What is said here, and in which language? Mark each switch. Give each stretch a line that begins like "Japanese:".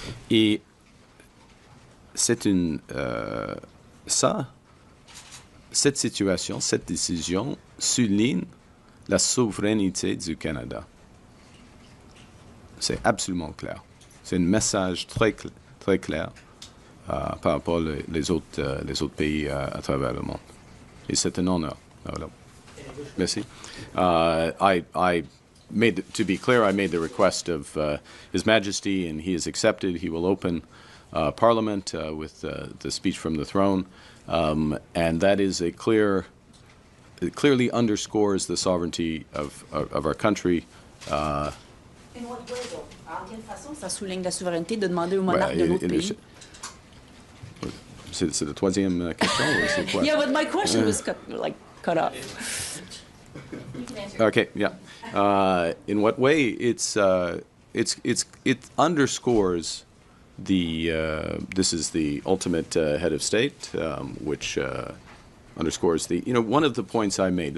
French: Et c'est cette situation, cette décision souligne la souveraineté du Canada. C'est absolument clair. C'est un message très clair par rapport aux autres pays à travers le monde. Et c'est un honneur. Voilà. Merci.
English: To be clear, I made the request of His Majesty, and he has accepted. He will open Parliament with the speech from the throne, and that is it clearly underscores the sovereignty of our country.
French: En quelle façon ça souligne la souveraineté de demander au monarque de l'autre pays? C'est la troisième question ou c'est quoi?
English: Yeah, but my question was cut off. Okay, yeah. In what way? It underscores this is the ultimate head of state, which underscores one of the points I made.